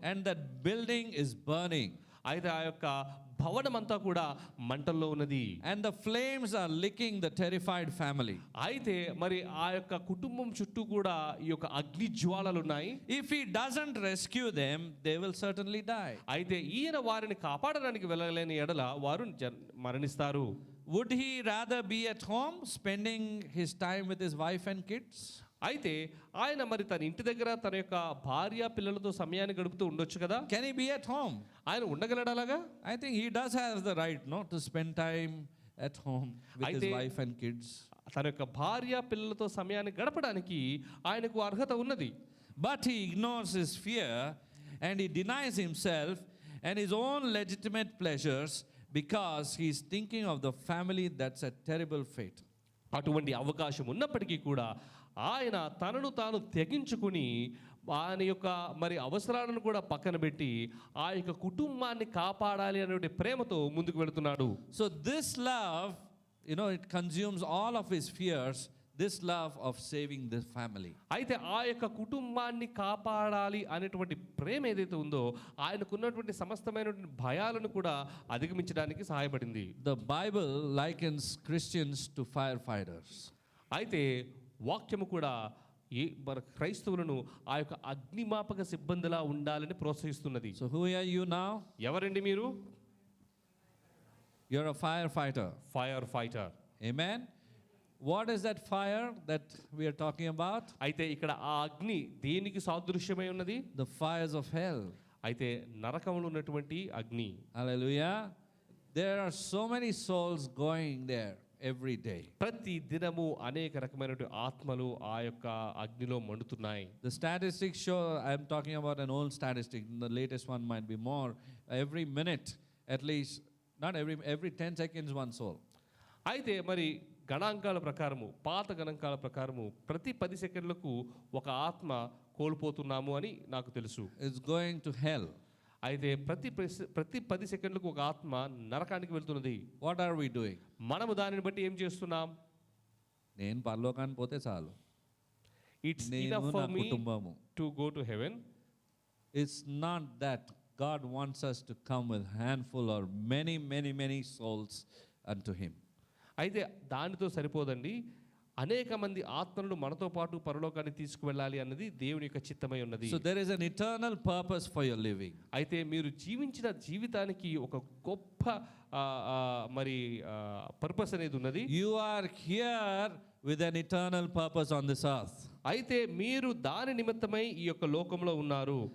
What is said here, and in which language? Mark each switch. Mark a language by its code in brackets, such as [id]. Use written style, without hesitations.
[en] And that building is burning. [te] అయితే ఆ యొక్క భవనం అంతా కూడా మంటల్లో ఉన్నది. [en] And the flames are licking the terrified family. [te] అయితే మరి ఆ యొక్క కుటుంబం చుట్టూ కూడా ఈ యొక్క అగ్ని జ్వాలలు ఉన్నాయి. [en] If he doesn't rescue them, they will certainly die. [te] అయితే ఈయన వారిని కాపాడడానికి వెళ్ళలేని ఎడల వారు మరణిస్తారు. [en] Would he rather be at home spending his time with his wife and kids? [te] అయితే ఆయన మరి తన ఇంటి దగ్గర తన యొక్క భార్య పిల్లలతో సమయాన్ని గడుపుతూ ఉండొచ్చు కదా. [en] Can he be at home? [te] ఆయన ఉండగలడు అలాగా? [en] I think he does have the right, no, to spend time at home with his wife and kids. [te] తన యొక్క భార్య పిల్లలతో సమయాన్ని గడపడానికి ఆయనకు అర్హత ఉన్నది. [en] But he ignores his fear and he denies himself and his own legitimate pleasures because he is thinking of the family that's a terrible fate. [te] అటువంటి అవకాశం ఉన్నప్పటికీ కూడా ఆయన తనను తాను తెగించుకుని ఆయన యొక్క మరి అవసరాలను కూడా పక్కన పెట్టి ఆ యొక్క కుటుంబాన్ని కాపాడాలి అనే ప్రేమతో ముందుకు వెళుతున్నాడు. [en] So this love, it consumes all of his fears, this love of saving the family. [te] అయితే ఆ యొక్క కుటుంబాన్ని కాపాడాలి అనేటువంటి ప్రేమ ఏదైతే ఉందో ఆయనకున్నటువంటి సమస్తమైనటువంటి భయాలను కూడా అధిగమించడానికి సహాయపడింది. [en] The Bible likens Christians to firefighters. [te] అయితే వాక్యము కూడా మన క్రైస్తవులను ఆ యొక్క అగ్నిమాపక సిబ్బందిలా ఉండాలని ప్రోత్సహిస్తున్నది. [en] So who are you now? [te] ఎవరండి మీరు? [en] You're a firefighter. Fire fighter. Amen. What is that fire that we are talking about? [te] అయితే ఇక్కడ ఆ అగ్ని దేనికి సాదృశ్యమై ఉన్నది? [en] The fires of hell. [te] అయితే నరకంలో ఉన్నటువంటి అగ్ని. [en] Hallelujah. There are so many souls going there every day. ప్రతి దినము అనేక రకమైనటువంటి ఆత్మలు ఆ యొక్క అగ్నిలో మండుతున్నాయి. The statistics show, I'm talking about an old statistic, the latest one might be more. Every minute, at least, not every 10 seconds, one soul. [te] అయితే మరి గణాంకాల ప్రకారము, పాత గణాంకాల ప్రకారము ప్రతి 10 సెకండ్లకు ఒక ఆత్మ కోల్పోతున్నాము అని నాకు తెలుసు. [en] It's going to hell. [te] అయితే ప్రతి 10 సెకండ్లకు ఒక ఆత్మ నరకానికి వెళ్తున్నది. [en] What are we doing? [te] మనము దానిని బట్టి ఏం చేస్తున్నాం? నేను పరలోకానికి పోతే చాలు. [en] it's [te] నేను [en] enough [te] నా [en] for మీ [te] కుటుంబము. [en] To go to heaven. It's not that God wants us to come with handful or many souls unto him. [te] అయితే దానితో సరిపోదండి. అనేక మంది ఆత్మలను మనతో పాటు పరలోకాన్ని తీసుకువెళ్ళాలి అన్నది దేవుని యొక్క చిత్తమై ఉన్నది. [en] So there is an eternal purpose for your living. [te] అయితే మీరు జీవించిన జీవితానికి ఒక గొప్ప మరి పర్పస్ అనేది ఉన్నది. [en] You are here with an eternal purpose on this earth. [te] అయితే మీరు దాని నిమిత్తమై ఈ యొక్క లోకంలో ఉన్నారు.